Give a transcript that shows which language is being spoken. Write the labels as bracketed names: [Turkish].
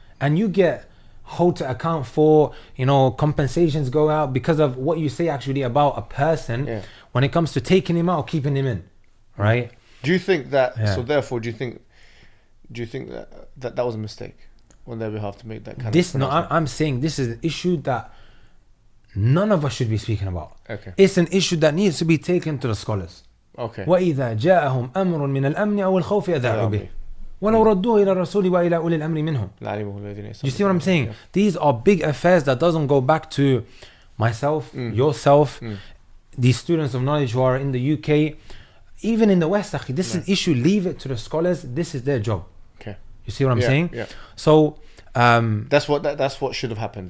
[English] And you get held to account for, you know, compensations go out because of what you say actually about a person when it comes to taking him out or keeping him in. Right? Do you think that, so therefore, do you think that was a mistake on their behalf to make that kind of pronouncement? I'm saying this is an issue that none of us should be speaking about. Okay. It's an issue that needs to be taken to the scholars. Okay. [Arabic] وإذا جاءهم أمر من الأمن أو الخوف أذاعوا به ولو ردوه إلى الرسول وإلى أولي الأمر منهم. [English] You see what I'm saying? Yeah. These are big affairs that doesn't go back to myself, yourself, these students of knowledge who are in the UK, even in the West. This is an issue. Leave it to the scholars. This is their job. Okay. You see what I'm saying? Yeah. So that's what should have happened.